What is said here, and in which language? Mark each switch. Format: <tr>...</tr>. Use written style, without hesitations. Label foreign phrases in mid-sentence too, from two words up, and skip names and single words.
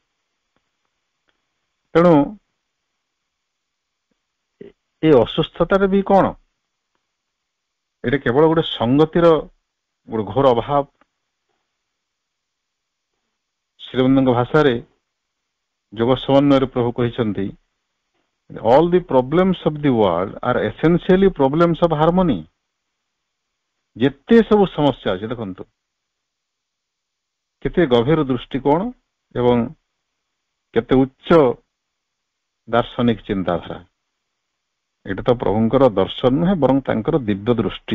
<or>ତେଣୁ ଏ ଅସୁସ୍ଥତାରେ ବି କଣ, ଏଇଟା କେବଳ ଗୋଟେ ସଙ୍ଗତିର ଗୋଟେ ଘୋର ଅଭାବ। ଶ୍ରୀବନ୍ଦଙ୍କ ଭାଷାରେ ଯୋଗ ସମନ୍ୱୟରେ ପ୍ରଭୁ କହିଛନ୍ତି,</or> <en>all the problems of the world are essentially problems of harmony।</en> <or>ଯେତେ ସବୁ ସମସ୍ୟା ଅଛି ଦେଖନ୍ତୁ, କେତେ ଗଭୀର ଦୃଷ୍ଟିକୋଣ ଏବଂ କେତେ ଉଚ୍ଚ ଦାର୍ଶନିକ ଚିନ୍ତାଧାରା। ଏଇଟା ତ ପ୍ରଭୁଙ୍କର ଦର୍ଶନ ନୁହେଁ, ବରଂ ତାଙ୍କର ଦିବ୍ୟ ଦୃଷ୍ଟି।</or>